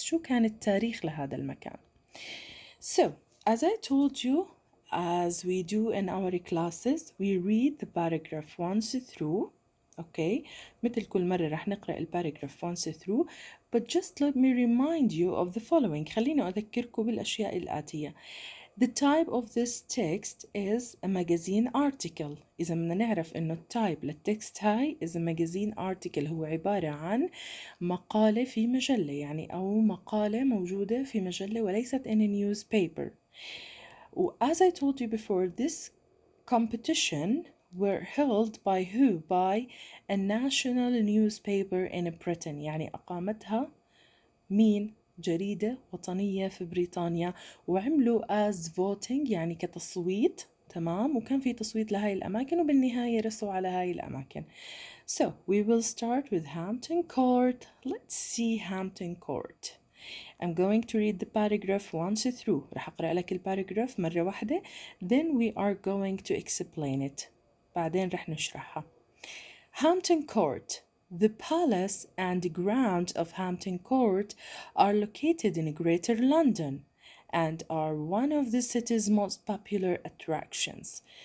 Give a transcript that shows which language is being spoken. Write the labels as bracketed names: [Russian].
[Arabic] شو كان التاريخ لهذا المكان. [English] So, as I told you, as we do in our classes, we read the paragraph once through. Okay, [Arabic] مثل كل مرة رح نقرأ الباراجراف [English] once through, but just let me remind you of the following. [Arabic] خليني أذكركم بالأشياء الآتية. [English] The type of this text is a magazine article. [Arabic] إذا بدنا نعرف إنه التايب للتكست هاي [English] is a magazine article، [Arabic] هو عبارة عن مقالة في مجلة، يعني أو مقالة موجودة في مجلة وليست [English] in a newspaper. As I told you before, this competition were held by who? By a national newspaper in Britain. [Arabic] يعني أقامتها مين؟ جريدة وطنية في بريطانيا، وعملوا [English] as voting [Arabic] يعني كتصويت، تمام، وكان في تصويت لهاي الأماكن وبالنهاية رسوا على هاي الأماكن. [English] So we will start with Hampton Court. Let's see Hampton Court. I'm going to read the paragraph once through. [Arabic] رح أقرأ لك الباراجراف مرة واحدة. [English] Then we are going to explain it. [Arabic] بعدين رح نشرحها. Hampton Court. [English] The palace and grounds of Hampton Court are located in Greater London and are one of the city's most popular attractions.